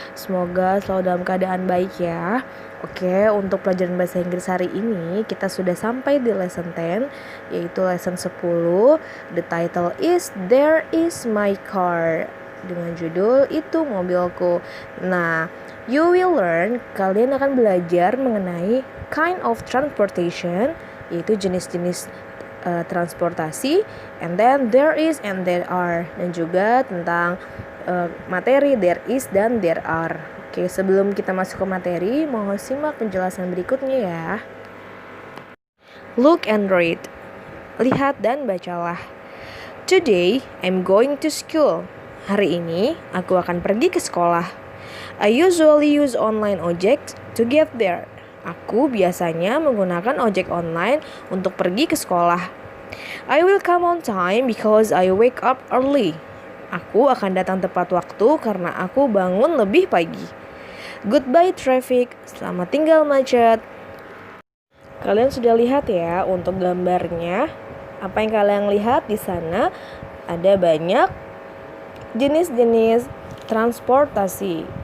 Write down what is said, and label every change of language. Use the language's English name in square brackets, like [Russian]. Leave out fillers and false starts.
[Indonesian] Semoga selalu dalam keadaan baik ya. Oke, untuk pelajaran bahasa Inggris hari ini kita sudah sampai di lesson 10, yaitu lesson 10. [English] The title is There is my car. [Indonesian] Dengan judul Itu Mobilku. Nah, [English] you will learn, [Indonesian] kalian akan belajar mengenai [English] kind of transportation, [Indonesian] yaitu jenis-jenis transportasi, and then there is and there are, dan juga tentang materi there is dan there are. Oke, sebelum kita masuk ke materi, mohon simak penjelasan berikutnya ya. [English] Look and read. [Indonesian] Lihat dan bacalah. [English] Today I'm going to school. [Indonesian] Hari ini aku akan pergi ke sekolah. [English] I usually use online ojek to get there. [Indonesian] Aku biasanya menggunakan ojek online untuk pergi ke sekolah. [English] I will come on time because I wake up early. [Indonesian] Aku akan datang tepat waktu karena aku bangun lebih pagi. [English] Goodbye traffic. [Indonesian] Selamat tinggal macet. Kalian sudah lihat ya untuk gambarnya. Apa yang kalian lihat di sana? Ada banyak jenis-jenis transportasi.